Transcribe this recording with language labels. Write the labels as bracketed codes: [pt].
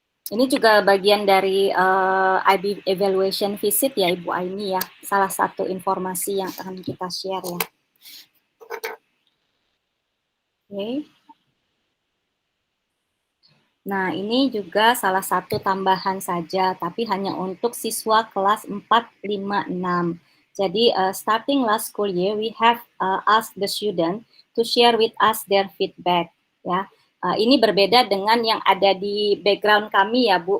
[id] Ini juga bagian dari IB Evaluation Visit ya Ibu Aini ya, salah satu informasi yang akan kita share ya. Oke. Nah, ini juga salah satu tambahan saja, tapi hanya untuk siswa kelas 4, 5, 6. Jadi, [en] starting last school year, we have asked the student to share with us their feedback. [id] Ya, ini berbeda dengan yang ada di background kami ya, Bu.